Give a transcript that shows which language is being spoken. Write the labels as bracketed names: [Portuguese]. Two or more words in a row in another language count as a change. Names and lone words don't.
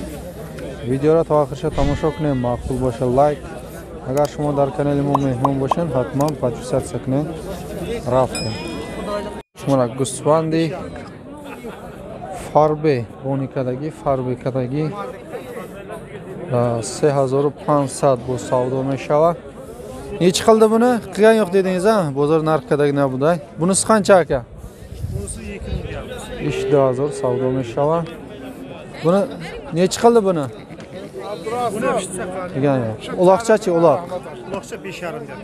[Tajik] Видеоро то охирша тамошо кунем. Маъқул боша лайк, агар шумо дар канали мо меҳмон бошед ҳатман подписатсия кунед. Рафтем шуморо гӯсфанди фарбе боникадаги фарбе кадаги 3500 бо савдо мешавад. [Uzbek] Neçə qildi buni? Qilgan yo'q dedingiz ha? Bozor narxidagi nabuday. Bunisi qancha aka? Bunisi 2000. 2000 [Tajik] савдо мешава. [Uzbek] Buni neçə qildi buni? Buni Qilgan yo'q. Uloqchachi, uloq. Uloqcha 5,5 deyapti.